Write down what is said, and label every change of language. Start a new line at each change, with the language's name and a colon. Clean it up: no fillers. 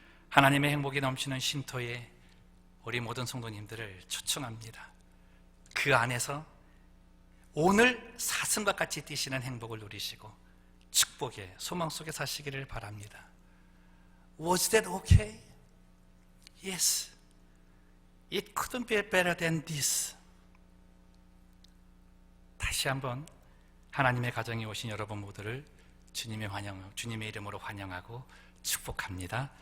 Korean: 하나님의 행복이 넘치는 쉼터에 우리 모든 성도님들을 초청합니다. 그 안에서 오늘 사슴과 같이 뛰시는 행복을 누리시고 축복의 소망 속에 사시기를 바랍니다.
English: Was that okay? Yes. It couldn't be better than this.
Korean: 다시 한번 하나님의 가정에 오신 여러분 모두를 주님의 이름으로 환영하고 축복합니다.